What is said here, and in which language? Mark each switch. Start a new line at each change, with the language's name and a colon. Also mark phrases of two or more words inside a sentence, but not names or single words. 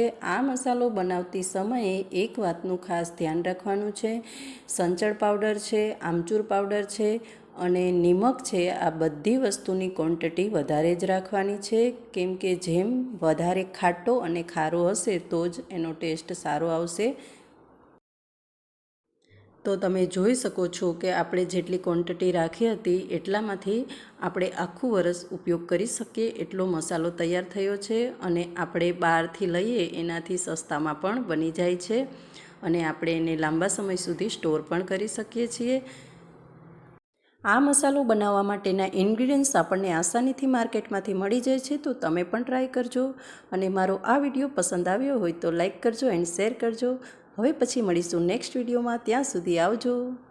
Gujarati: આ મસાલો બનાવતી સમયે એક વાતનું ખાસ ધ્યાન રાખવાનું છે, સંચળ પાઉડર છે, આમચૂર પાઉડર છે અને નિમક છે, આ બધી વસ્તુની ક્વોન્ટિટી વધારે જ રાખવાની છે, કેમ કે જેમ વધારે ખાટો અને ખારો હશે તો જ એનો ટેસ્ટ સારો આવશે। તો તમે જોઈ શકો છો કે આપણે જેટલી ક્વોન્ટિટી રાખી હતી એટલામાંથી આપણે આખું વરસ ઉપયોગ કરી શકીએ એટલો મસાલો તૈયાર થયો છે અને આપણે બહારથી લઈએ એનાથી સસ્તામાં પણ બની જાય છે અને આપણે એને લાંબા સમય સુધી સ્ટોર પણ કરી શકીએ છીએ। આ મસાલો બનાવવા માટેના ઇન્ગ્રીડિયન્ટ્સ આપણે આસાનીથી માર્કેટમાંથી મળી જાય છે। તો તમે પણ ટ્રાય કરજો અને મારો આ વિડિયો પસંદ આવ્યો હોય તો લાઇક કરજો એન્ડ શેર કરજો। હવે પછી મળીશું નેક્સ્ટ વિડિયોમાં, ત્યાં સુધી આવજો।